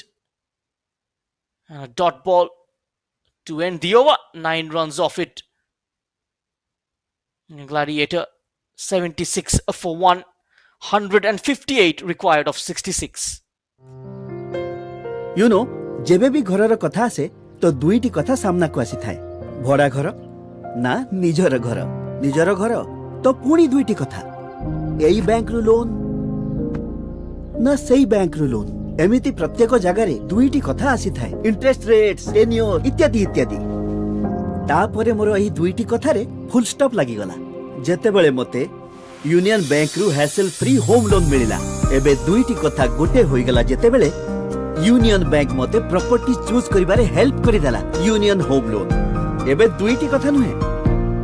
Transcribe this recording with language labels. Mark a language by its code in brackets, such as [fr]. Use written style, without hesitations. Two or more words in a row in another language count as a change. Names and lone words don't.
[en] And a dot ball to end the over. 9 runs off it. Gladiator 76 for 1. 158 required of 66. You know, [or] ଯେବେ ବି ଘରର କଥା ଆସେ ତ ଦୁଇଟି କଥା ସାମନା କୁ ଆସି ଥାଏ ଭଡ଼ା ଘର ନା ନିଜର ଘର ତ ପୁଣି ଦୁଇଟି କଥା ଏଇ ବ୍ୟାଙ୍କ ରୁ ଲୋନ ନା ସେଇ ବ୍ୟାଙ୍କ ରୁ ଲୋନ ଏମିତି ପ୍ରତ୍ୟେକ ଜାଗାର ଦୁଇଟି କଥା ଆସି ଥାଏ [en] interest rates [or] ଟେନ୍ୟୋର ଇତ୍ୟାଦି ଇତ୍ୟାଦି ତାପରେ ମୋର ଏହି ଦୁଇଟି କଥାରେ [en] full stop [or] ଲାଗି ଗଲା ଯେତେବେଳେ ମତେ ୟୁନିଅନ ବ୍ୟାଙ୍କ ରୁ [en] hassle free home loan [or] ମିଳିଲା ଏବେ ଦୁଇଟି କଥା ଗୋଟେ ହୋଇ ଗଲା ଯେତେବେଳେ ୟୁନିଅନ ବ୍ୟାଙ୍କ ମତେ [en] property choose [or] କରିବାରେ ହେଲ୍ପ କରି ଦେଲା ୟୁନିଅନ ହୋମ ଲୋନ ଏବେ ଦୁଇଟି କଥା ନୁହେଁ